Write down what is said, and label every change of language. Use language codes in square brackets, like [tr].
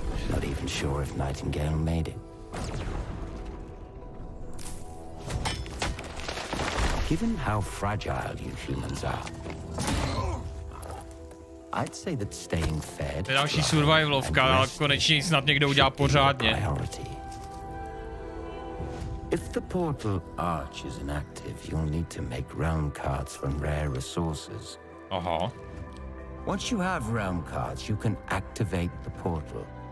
[en] Not even sure if Nightingale made it. Given how fragile you humans are, I'd say that staying fed. [cs] To je další survivalovka, ale konečně snad někdo udělá pořádně. [en] If the portal arch is inactive, you'll need to make realm cards from rare resources. Once you have realm cards, you can activate the portal.